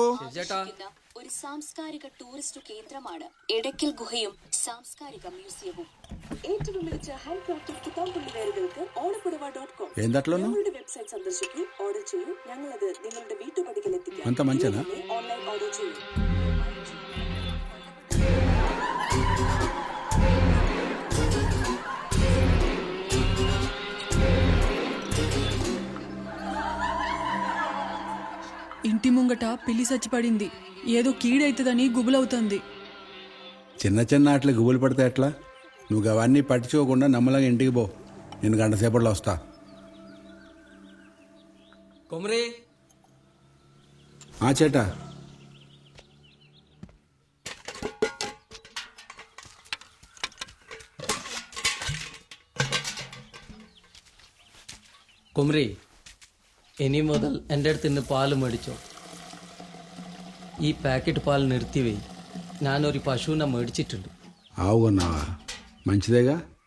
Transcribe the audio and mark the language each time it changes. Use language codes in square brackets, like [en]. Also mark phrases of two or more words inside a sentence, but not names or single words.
[ml] ഒരു സാംസ്കാരിക ടൂറിസ്റ്റ് കേന്ദ്രമാണ് എടക്കൽ ഗുഹയും സാംസ്കാരിക മ്യൂസിയവും. ഏറ്റവും മികച്ച ഹാൻഡ്ക്രാഫ്റ്റഡ് പുത്താമ്പുള്ളിവേറുകൾക്ക് ഓണപ്പുടവ.com ഞങ്ങളുടെ വെബ്സൈറ്റ് സന്ദർശിക്കൂ, ഓർഡർ ചെയ്യൂ. ഞങ്ങളത് നിങ്ങളുടെ വീട്ടുപടിക്കൽ എത്തിക്കാം. ഓൺലൈൻ ഓർഡർ ചെയ്യൂ. [te] ఇంటి ముంగట పిల్లి చచ్చిపడింది. ఏదో కీడైతుందని గుబులవుతుంది. చిన్న చిన్న ఆటలు గుబులు పడితే ఎట్లా? నువ్వు అవన్నీ పట్టించుకోకుండా నమ్మలంగా ఇంటికి పో. నేను గంట సేపట్లో వస్తా. కొమరే [ml] ആ ചേട്ടാ കുമരി, ഇനി മുതൽ എൻ്റെ അടുത്ത് നിന്ന് പാല് മേടിച്ചോ. ഈ പാക്കറ്റ് പാൽ നിർത്തിവേ. ഞാനൊരു പശുവിനെ മേടിച്ചിട്ടുണ്ട്. [te] ఆవు కొన్నావా? మంచిదేగా.